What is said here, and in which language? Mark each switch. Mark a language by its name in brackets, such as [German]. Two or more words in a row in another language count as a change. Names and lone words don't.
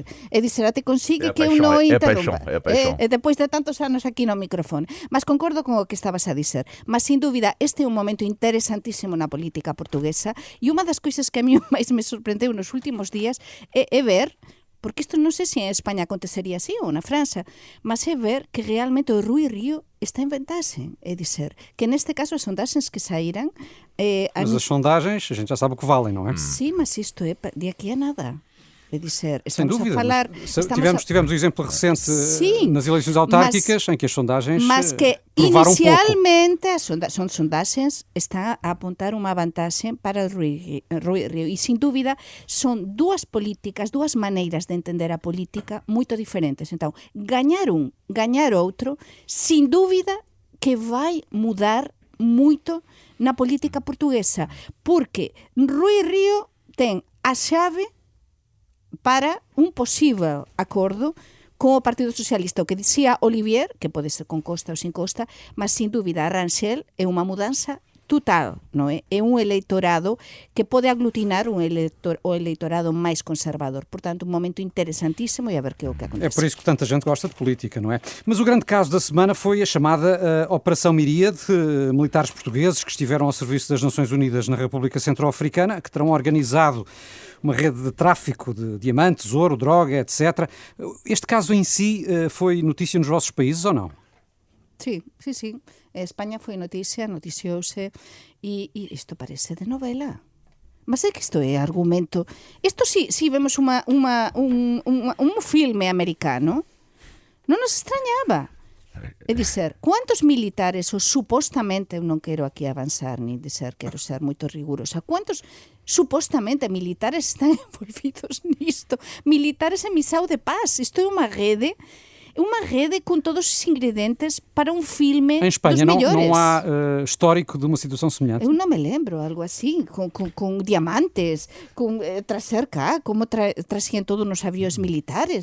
[Portuguese] E dizer, até consiga que eu não interrompa. Depois de tantos anos aqui no microfone. Mas concordo com o que estabas a dizer. Mas, sem dúvida, este é um momento interessantíssimo na política portuguesa e uma das coisas que a mí mais me surpreendeu nos últimos dias é ver, porque [Galician] isto non sei se en España acontecería así ou na França, [Portuguese] mas é ver que realmente o Rui Rio [Galician] está a inventarse, [Portuguese] é dizer, que neste caso as sondagens que saíram... Mas as sondagens, a gente já sabe o que valem, não é? Sim, mas isto é de aqui a nada. É dizer, sem dúvida, a falar... Tivemos o exemplo recente nas eleições autárquicas, em que as sondagens [Galician] mas que inicialmente son sondagens están a apontar unha vantaxe para Rui Rio e, sin dúbida, son dúas políticas, dúas maneiras de entender a política moito diferentes. Então, gañar un, gañar outro, sin dúbida que vai mudar moito na política portuguesa, porque Rui Rio ten a chave para un posible acordo con o Partido Socialista. O que dicía Olivier, que pode ser con Costa ou sin Costa, mas sin dúbida a Rangel é unha mudanza total, non é? É un eleitorado que pode aglutinar o eleitorado máis conservador. Portanto, un momento interesantíssimo e a ver que é o que acontece. [Portuguese] É por isso que tanta gente gosta de política, não é? Mas o grande caso da semana foi a chamada Operação Miríade, militares portugueses que estiveram ao serviço das Nações Unidas na República Centro-Africana, que terão organizado uma rede de tráfico de diamantes, ouro, droga, etc. Este caso em si foi notícia nos vossos países ou não? [Galician] Sí. España foi noticiouse e isto parece de novela. Mas é que isto é argumento... Isto si vemos un filme americano, non nos extrañaba. É dizer, quantos militares, ou supostamente, eu non quero aquí avanzar, ni dizer, quero ser moito rigurosa, quantos supostamente militares están envolvidos nisto? Militares en missão de paz. [Portuguese] Isto é uma rede com todos os ingredientes para um filme Em Espanha dos melhores. não há histórico de uma situação semelhante. Eu não me lembro, algo assim, com diamantes, com trazer cá, como traziam todos nos aviões militares.